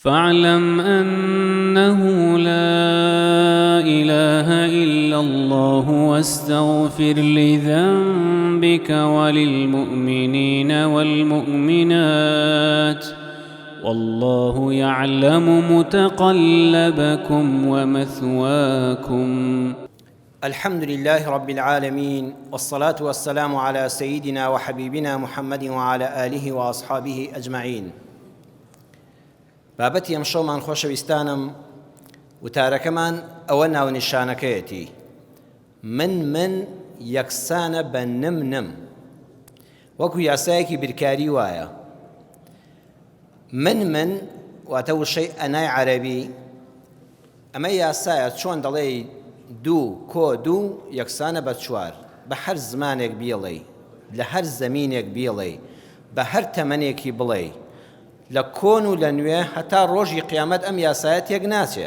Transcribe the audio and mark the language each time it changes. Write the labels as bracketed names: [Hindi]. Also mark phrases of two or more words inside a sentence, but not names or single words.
[Arabic] فاعلم أنه لا إله إلا الله واستغفر لذنبك وللمؤمنين والمؤمنات والله يعلم متقلبكم ومثواكم. الحمد لله رب العالمين، والصلاة والسلام على سيدنا وحبيبنا محمد وعلى آله وأصحابه أجمعين. [Central Kurdish] بابەتی ئەم شەومان خۆشەویستانم وتارەکەمان ئەوە ناونیشانەکەیەتی من یەکسانە بە نم وەکو یاسایەکی برکاری وایە. من واتە وشەی ئەنای عەرەبی، ئەمە یاسایە چۆن دەڵێ دوو کۆ دوو یەکسانە بە چوار، بە هەر زمانێک بیڵێ، لە هەر زەمینێک بیڵێ، بە هەر تەمەنێکی بڵێ، لە کۆن و لە نوێ هەتا ڕۆژی قیامەت ئەم یاسایە تێک ناچێ.